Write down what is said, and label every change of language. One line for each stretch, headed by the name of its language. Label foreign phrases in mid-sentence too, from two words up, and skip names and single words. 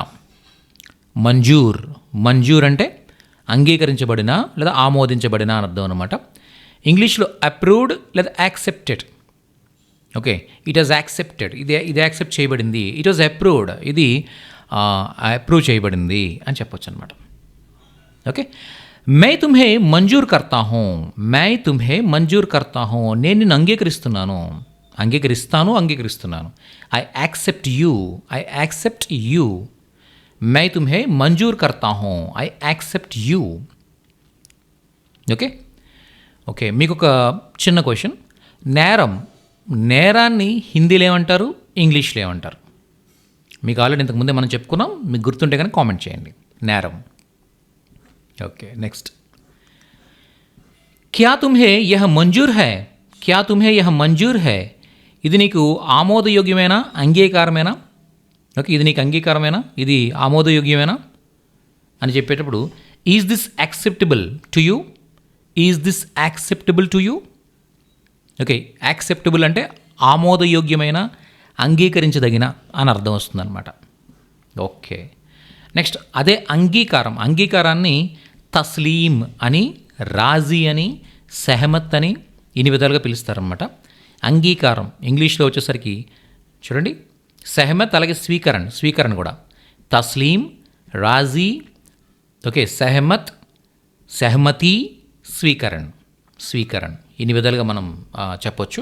Telugu: మంజూర్, మంజూర్ అంటే అంగీకరించబడిన లేదా ఆమోదించబడిన అని అర్థం అనమాట. ఇంగ్లీష్లో అప్రూవ్డ్ లేదా యాక్సెప్టెడ్.
English: Okay, it was accepted,
Telugu: ఇది యాక్సెప్ట్ చేయబడింది.
English: it was approved,
Telugu: ఇది అప్రూవ్ చేయబడింది అని చెప్పొచ్చు అనమాట. ఓకే,
Hindi: मैं तुम्हें मंजूर करता हूँ, मैं तुम्हें मंजूर करता हूँ,
Telugu: నేను నిన్ను అంగీకరిస్తున్నాను, అంగీకరిస్తాను, అంగీకరిస్తున్నాను.
English: I accept you, I accept you.
Hindi: मैं तुम्हें मंजूर करता हूँ,
English: I accept you. okay okay,
Telugu: మీకు ఒక చిన్న క్వశ్చన్. నేరం, నేరాన్ని హిందీలో ఏమంటారు, ఇంగ్లీష్లో ఏమంటారు? మీకు ఆల్రెడీ ఇంతకుముందే మనం చెప్పుకున్నాం, మీకు గుర్తుంటే కనుక కామెంట్ చేయండి. నేరం.
English: okay, next,
Hindi: क्या तुम्हें यह मंज़ूर है, क्या तुम्हें यह मंज़ूर है,
Telugu: ఇది నీకు ఆమోదయోగ్యమేనా, అంగీకారమేనా? ఓకే, ఇది నీకు అంగీకారమేనా, ఇది ఆమోదయోగ్యమేనా అని చెప్పేటప్పుడు
English: is this acceptable to you, is this acceptable to you.
Telugu: ఓకే, యాక్సెప్టబుల్ అంటే ఆమోదయోగ్యమైన, అంగీకరించదగిన అని అర్థం వస్తుందన్నమాట.
English: okay, next,
Telugu: అదే అంగీకారం, అంగీకారాన్ని తస్లీం అని, రాజీ అని, సెహమత్ అని ఇన్ని విధాలుగా పిలుస్తారనమాట. అంగీకారం ఇంగ్లీష్లో వచ్చేసరికి చూడండి, సెహమత్, అలాగే స్వీకరణ, స్వీకరణ కూడా
Hindi: तस्लीम, राज़ी,
Telugu: ఓకే,
Hindi: सहमत, सहमति,
Telugu: స్వీకరణ, స్వీకరణ ఇన్ని విధాలుగా మనం చెప్పొచ్చు.